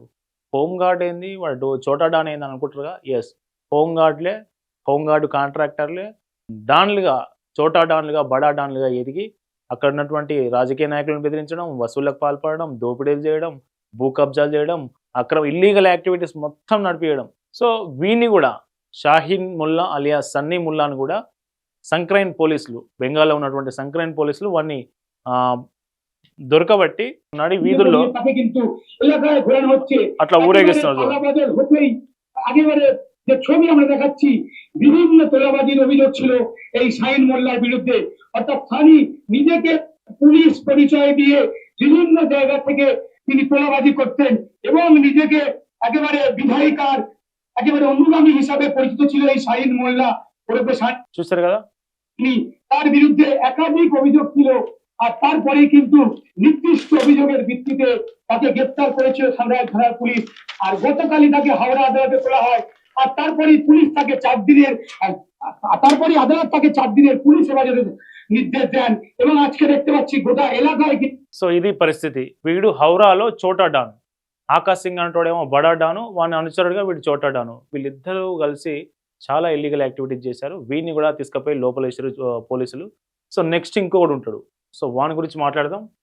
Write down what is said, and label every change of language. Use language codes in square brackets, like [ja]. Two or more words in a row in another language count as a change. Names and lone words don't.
[en] home guard [te] ఏంది, వాడు చోటా డాన్ ఏంది అనుకుంటారుగా. ఎస్, [en] home guard [te] కాంట్రాక్టర్లే డాన్లుగా, చోటా డాన్లుగా, బడా డాన్లుగా ఎదిగి అక్కడ ఉన్నటువంటి రాజకీయ నాయకులను బెదిరించడం, వసూళ్లకు పాల్పడడం, దోపిడీలు చేయడం, భూ కబ్జాలు చేయడం, [en] illegal activities [te] మొత్తం నడిపించడం. సో వీడిని కూడా షాహీన్ ముల్లా అలియాస్ సన్నీ ముల్లాను కూడా సంక్రైన్ పోలీసులు, బెంగాల్లో ఉన్నటువంటి సంక్రైన్ పోలీసులు వాడిని దొరకబట్టి నడి వీధుల్లో అట్లా ఊరేగిస్తున్నారు. [bn] যে ছবি আমরা দেখাচ্ছি, বিভিন্ন তোলাবাজির অভিযোগ ছিল এই শাহিন মোল্লার বিরুদ্ধে। অর্থাৎ সানি নিজেকে পুলিশ পরিচয় দিয়ে বিভিন্ন জায়গা থেকে তিনি তোলাবাজি করতেন এবং নিজেকে একেবারে বিধায়িকার একেবারে অনুগামী হিসাবে পরিচিত ছিল এই শাহিন মোল্লা। [te] చూస్తారు కదా, [bn] তার বিরুদ্ধে একাধিক অভিযোগ ছিল। আর তারপরে কিন্তু নির্দিষ্ট অভিযোগের ভিত্তিতে তাকে গ্রেপ্তার করেছিল সামরাইল থানার পুলিশ। আর গতকালই তাকে হাওড়া আদালতে তোলা হয়। আর তারপরে পুলিশ তাকে 4 দিনের পুলিশ হেফাজতে নির্দেশ দেন এবং আজকে দেখতে পাচ্ছি গোটা এলাকায়। [te] సో ఇది పరిస్థితి. వీడు హౌరాలో చోటా డాన్. ఆకాష్ సింగ్ అంటాడేమో బడా డాను, వాని అనుచరుడుగా వీడు చోటా డాను. వీళ్ళిద్దరూ కలిసి చాలా [en] illegal activities [te] చేశారు. వీడిని కూడా తీసుకుపోయి లోపల వేసారు పోలీసులు. [en] so next [te] ఇంకొకడు ఉంటాడు. సో వాని గురించి మాట్లాడదాం.